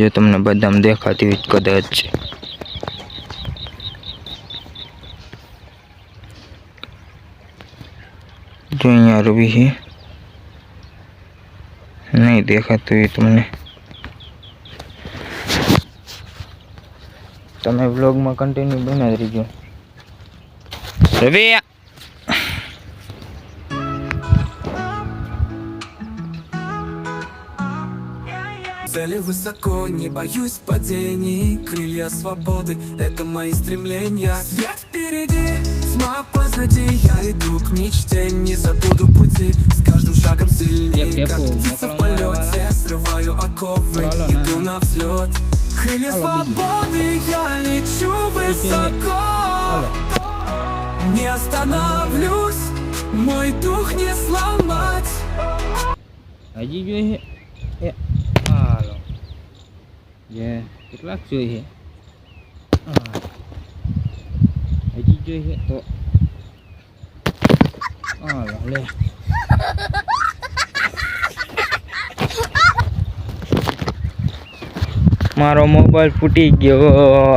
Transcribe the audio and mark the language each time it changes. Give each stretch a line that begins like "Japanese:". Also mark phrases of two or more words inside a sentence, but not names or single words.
Gujarati: જો તમને બદામ દેખાતી હોય કદાચ, જો અહીંયા રવિ છે, નહીં દેખાતું હોય તમને। તમે
English: vlogમાં continue
Gujarati: બનાવી રહીજો। રવિ
Russian: Цели высоко, не боюсь падений. Крылья свободы, это мои стремления. Свет впереди, тьма позади. Я иду к мечте, не забуду пути. С каждым шагом сильнее, как птица в полете. Срываю оковы, иду на взлет. Крылья свободы, я лечу высоко. Не остановлюсь, мой дух не сломать.
Gujarati: હાલો જે કેટલાક જોઈએ હજી જોઈએ તો હાલો લે। મારો મોબાઈલ ફૂટી ગયો।